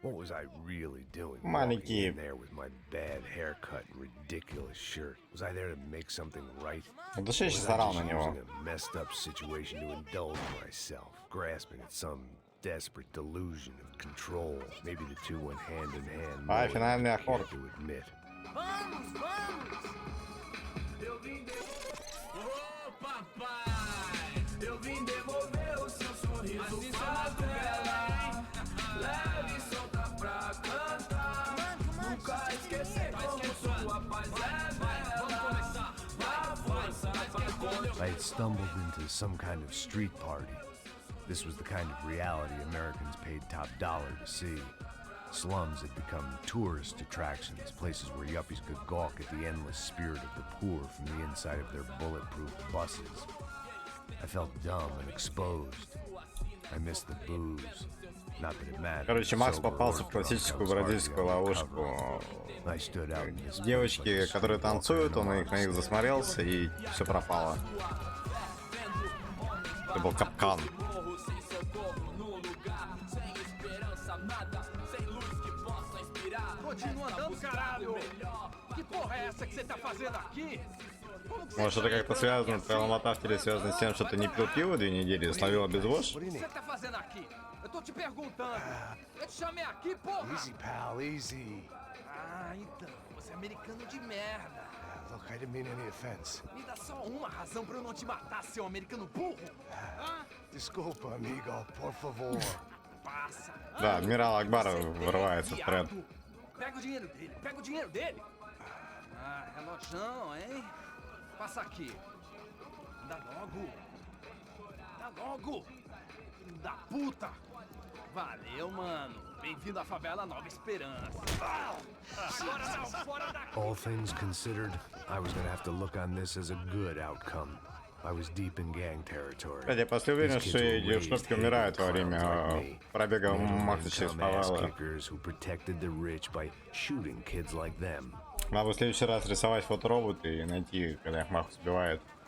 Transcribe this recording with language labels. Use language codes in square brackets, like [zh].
[en] What was I really doing? Walking in there with my bad haircut and ridiculous shirt. Was I there to make something right? Or was I just using a messed up situation to indulge myself, grasping at some desperate delusion of control? Maybe the two went hand in hand. More than I care to admit. [pt] Vamos, vamos! Eu vim papai, eu vim devolver o seu sorriso favela. Leve e solta pra cantar. Nunca esquecer como sua paz é bela. Vá força pra [en] I had stumbled into some kind of street party. This was the kind of reality Americans paid top dollar to see. Slums had become tourist attractions, places where yuppies could gawk at the endless spirit of the poor from the inside of their bulletproof buses. I felt dumb and exposed. I missed the booze. Not that it mattered. [ru] Короче, Макс попался в классическую бразильскую ловушку. Девочки, которые танцуют, он на них засмотрелся, и все пропало. Это был капкан. [pt] Continua andando, caralho! Que porra é essa que você tá fazendo aqui? [ru] Может, это как-то связано, твоя ломота в теле связана с тем, что ты не пил пиво 2 недели и словил обезвож? [pt] O que você tá fazendo aqui? Eu tô te perguntando. Eu te chamei aqui, porra! [en] Easy, pal, easy. [pt] Ah, então. Você é americano de merda. [en] Look, I didn't mean any offense. [pt] Me dá só uma razão pra eu não te matar, seu americano burro. Desculpa, amigo, por favor. Passa. [ru] Да, адмирал Акбар вырывается в тред. [pt] Pega o dinheiro dele, pega o dinheiro dele. Ah, relojão, hein? Passa aqui. Dá logo. Dá logo. Filho da puta. Valeu, mano. Bem-vindo à favela Nova Esperança. Agora não, fora daqui. [en] All things considered, I was gonna have to look on this as a good outcome. I was deep in gang territory. [ru] Кстати, я после уверен, что эти шнурки умирают во время пробега Макса через фавелы. Надо в следующий раз рисовать фотороботы и найти, когда их Макс убивает.